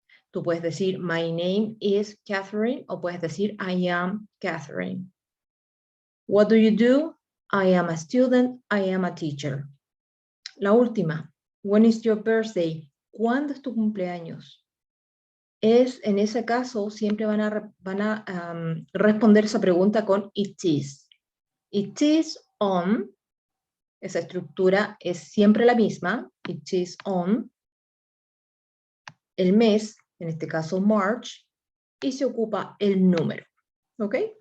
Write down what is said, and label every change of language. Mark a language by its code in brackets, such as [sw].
[es] Tú puedes decir, [en] my name is Catherine, [es] o puedes decir, [en] I am Catherine. What do you do? I am a student, I am a teacher. [es] La última, [en] when is your birthday? [es] ¿Cuándo es tu cumpleaños? En ese caso, siempre van a responder esa pregunta con [en] it is. It is on, [es] esa estructura es siempre la misma, [en] it is on, [es] el mes, en este caso March, y se ocupa el número, ¿ok?